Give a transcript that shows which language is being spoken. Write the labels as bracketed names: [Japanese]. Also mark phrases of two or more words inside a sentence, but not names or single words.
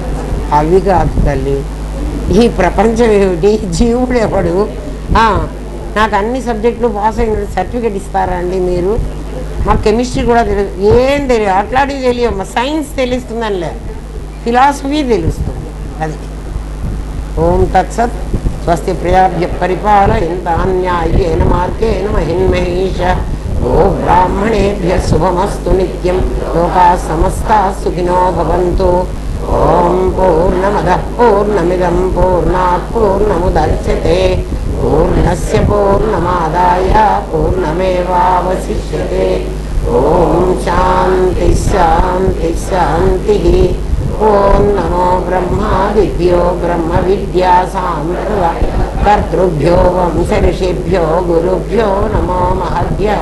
[Telugu] అవి కాదు తల్లి, ఈ ప్రపంచం ఏమిటి, జీవుడు ఎవడు, నాకు అన్ని సబ్జెక్టులు పాస్ అయిన సర్టిఫికేట్ ఇస్తారా అండి మీరు? మాకు కెమిస్ట్రీ కూడా తెలియదు, ఏం తెలియదు, అట్లాంటివి తెలియదు. మా సైన్స్ తెలుస్తుందని లేదు, ఫిలాసఫీ తెలుస్తుంది. అది [Sanskrit] ओं तत्सत्. स्वस्ति प्रजाभ्य परिपालयन्तान्यायेन मार्गेण महिन्महेष. ओ ब्राह्मणेभ्य शुभमस्तु नित्यं. लोकाः समस्ताः सुखिनो भवन्तु. ओं पूर्णमदः पूर्णमिदं पूर्णात् पूर्णमुदच्यते. पूर्णस्य पूर्णमादाय पूर्णमेवावशिष्यते. ओं शान्ति शान्ति शान्ति. ओं नमो ब्रह्मादिभ्यो ब्रह्म विद्या सांप्रदाय कर्तृभ्यो वंश-ऋषिभ्यो गुरुभ्यो नमो महद्भ्यः.